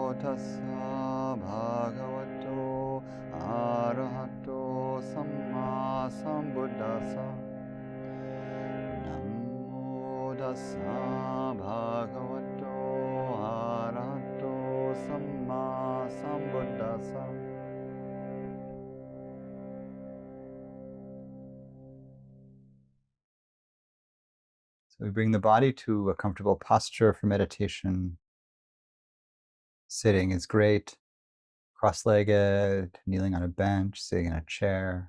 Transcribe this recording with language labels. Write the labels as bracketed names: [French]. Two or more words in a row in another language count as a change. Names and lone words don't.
[Pali] tassa bhagavato arahato sammāsambuddhasa. Namo tassa bhagavato arahato sammāsambuddhasa. [English] So we bring the body to a comfortable posture for meditation. Sitting is great. Cross-legged, kneeling on a bench, sitting in a chair.